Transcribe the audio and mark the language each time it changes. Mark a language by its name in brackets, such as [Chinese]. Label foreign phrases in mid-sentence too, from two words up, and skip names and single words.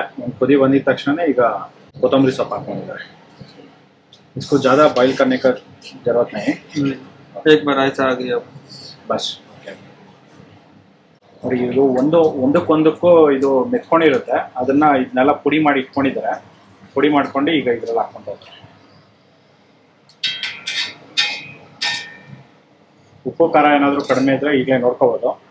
[Kannada] ಒಂದು ಕುದಿ ಬಂದಿದ ತಕ್ಷಣ ಈಗ ಕೊತ್ತಂಬರಿ ಸೊಪ್ಪು ಹಾಕೊಂಡಿದ್ದಾರೆ. [Hindi] इसको ज़्यादा बॉईल करने का जरूरत नहीं, एक बार ऐसा आ गया बस. [Kannada] ನೋಡಿ ಇದು ಒಂದಕ್ಕೊಂದಕ್ಕೂ ಇದು ಮೆತ್ಕೊಂಡಿರುತ್ತೆ. ಇದನ್ನೆಲ್ಲ ಪುಡಿ ಮಾಡಿ ಇಟ್ಕೊಂಡಿದ್ದಾರೆ. ಪುಡಿ ಮಾಡ್ಕೊಂಡು ಈಗ ಇದ್ರಲ್ಲಿ ಹಾಕೊಂತ ಇದ್ದಾರೆ. ಉಪ್ಪು ಖಾರ ಏನಾದರೂ ಕಡಿಮೆ ಇದ್ರೆ ಈಗಲೇ ನೋಡ್ಕೋಬೋದು.